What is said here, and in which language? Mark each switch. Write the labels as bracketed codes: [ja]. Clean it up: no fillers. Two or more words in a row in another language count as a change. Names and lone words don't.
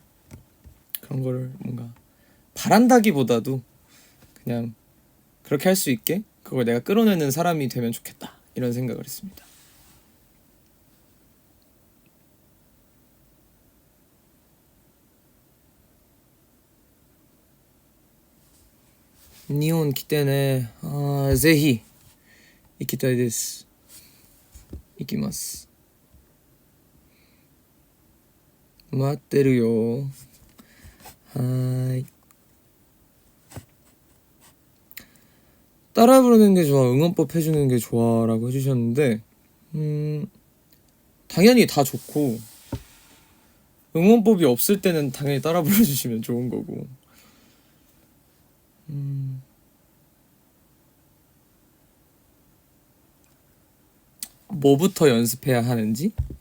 [ko] 그런 거를 뭔가 바란다기보다도 그냥 그렇게 할 수 있게 그걸 내가 끌어내는 사람이 되면 좋겠다 이런 생각을 했습니다. [ja] 일본 来てね。ぜひ行きたいです。行きます。待ってるよ。はい。 [ko] 따라 부르는 게 좋아, 응원법 해주는 게 좋아라고 해주셨는데 당연히 다 좋고 응원법이 없을 때는 당연히 따라 불러주시면 좋은 거고 뭐부터 연습해야 하는지